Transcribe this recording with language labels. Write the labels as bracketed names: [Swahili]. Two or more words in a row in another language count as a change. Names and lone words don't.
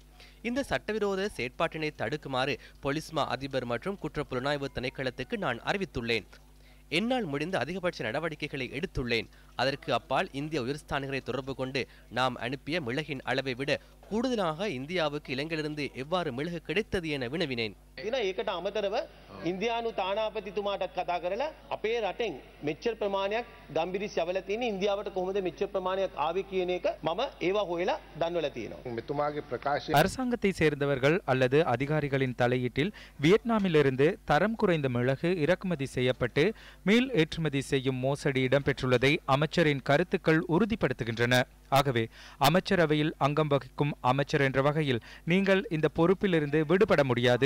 [Tamil] இந்த சட்டவிரோத செயற்பாட்டினை தடுக்குமாறு பொலிஸ்மா அதிபர் மற்றும் குற்ற புலனாய்வு திணைக்களத்துக்கு நான் அறிவித்துள்ளேன். என்னால் முடிந்த அதிகபட்ச நடவடிக்கைகளை எடுத்துள்ளேன். அதற்கு அப்பால் இந்திய உயர்ஸ்தானிகளை தொடர்பு கொண்டு நாம் அனுப்பிய மிளகின் அளவை விட கூடுதலாக இந்தியாவுக்கு இலங்கையிலிருந்து எவ்வாறு மிளகு கிடைத்தது என வினவினேன். [Sinhala] ඒකට අමතරව ඉන්දියානු තානාපතිතුමාටත් කතා කරලා අපේ රටෙන් මෙච්චර ප්‍රමාණයක් ගම්බිරිස් යවලා තියෙන ඉන්දියාවට කොහොමද මෙච්චර ප්‍රමාණයක් ආවේ කියන එක මම ඒවා හොයලා දන්වලා තියෙනවා. මෙතුමාගේ ප්‍රකාශය [Tamil] அரசாங்கத்தை சேர்ந்தவர்கள் அல்லது அதிகாரிகளின் தலையீட்டில் வியட்நாமிலிருந்து தரம் குறைந்த மிளகு இறக்குமதி செய்யப்பட்டு மீள் ஏற்றுமதி செய்யும் மோசடி இடம்பெற்றுள்ளதை அமைச்சரின் கருத்துக்கள் உறுதிப்படுத்துகின்றன. ஆகவே அமைச்சரவையில் அங்கம் வகிக்கும் அமைச்சர் என்ற வகையில் நீங்கள் இந்த பொறுப்பிலிருந்து விடுபட முடியாது.